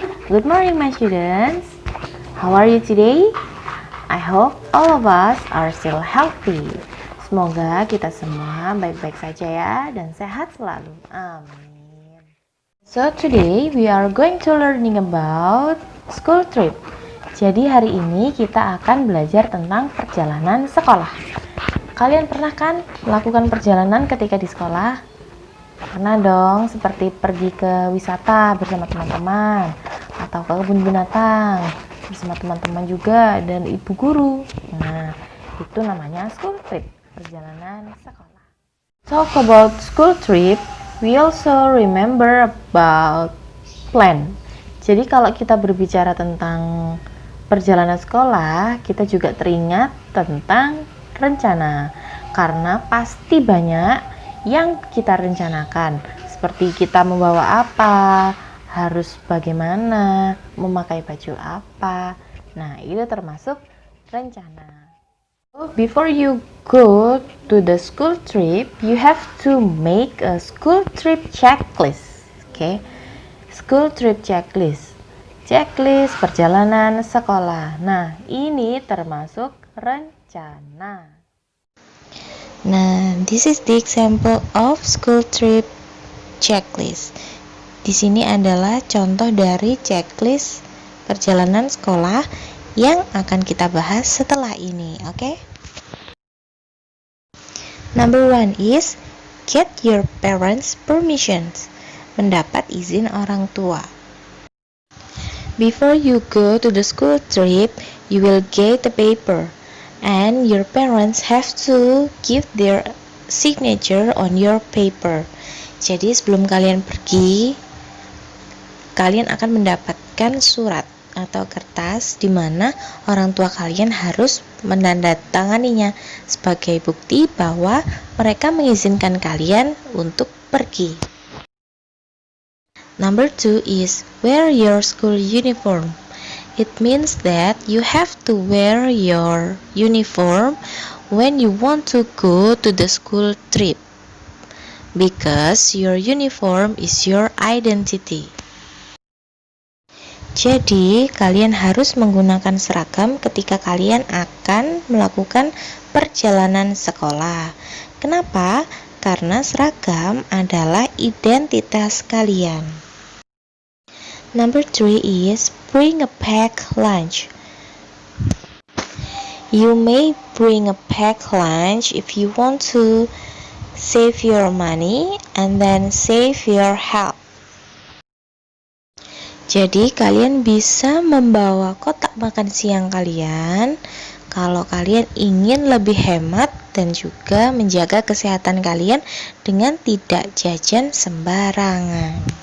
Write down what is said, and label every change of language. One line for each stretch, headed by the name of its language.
English: Good morning my students. How are you today? I hope all of us are still healthy.
Indonesian: Semoga kita semua baik-baik saja ya dan sehat selalu. Amin.
English: So today we are going to learning about school trip.
Indonesian: Jadi hari ini kita akan belajar tentang perjalanan sekolah. Kalian pernah kan melakukan perjalanan ketika di sekolah? Pernah dong, seperti pergi ke wisata bersama teman-teman atau ke kebun binatang bersama teman-teman juga dan ibu guru. Nah, itu namanya school trip, perjalanan sekolah.
English: Talk about school trip, we also remember about plan.
Indonesian: Jadi kalau kita berbicara tentang perjalanan sekolah, kita juga teringat tentang rencana. Karena pasti banyak yang kita rencanakan, seperti kita membawa apa, harus bagaimana, memakai baju apa. Nah, itu termasuk rencana.
English: So, before you go to the school trip, you have to make a school trip checklist. Okay? School trip checklist. Checklist
Indonesian: perjalanan sekolah. Nah, ini termasuk rencana.
English: Nah, this is the example of school trip checklist.
Indonesian: Di sini adalah contoh dari checklist perjalanan sekolah yang akan kita bahas setelah ini, oke?
English: Number 1 is get your parents' permissions.
Indonesian: Mendapat izin orang tua.
English: Before you go to the school trip, you will get a paper. And your parents have to give their signature on your paper.
Indonesian: Jadi sebelum kalian pergi, kalian akan mendapatkan surat atau kertas di mana orang tua kalian harus menandatanganinya sebagai bukti bahwa mereka mengizinkan kalian untuk pergi.
English: Number 2 is wear your school uniform. It means that you have to wear your uniform when you want to go to the school trip, because your uniform is your identity.
Indonesian: Jadi, kalian harus menggunakan seragam ketika kalian akan melakukan perjalanan sekolah. Kenapa? Karena seragam adalah identitas kalian.
English: Number 3 is bring a packed lunch. You may bring a packed lunch if you want to save your money and then save your health.
Indonesian: Jadi kalian bisa membawa kotak makan siang kalian kalau kalian ingin lebih hemat dan juga menjaga kesehatan kalian dengan tidak jajan sembarangan.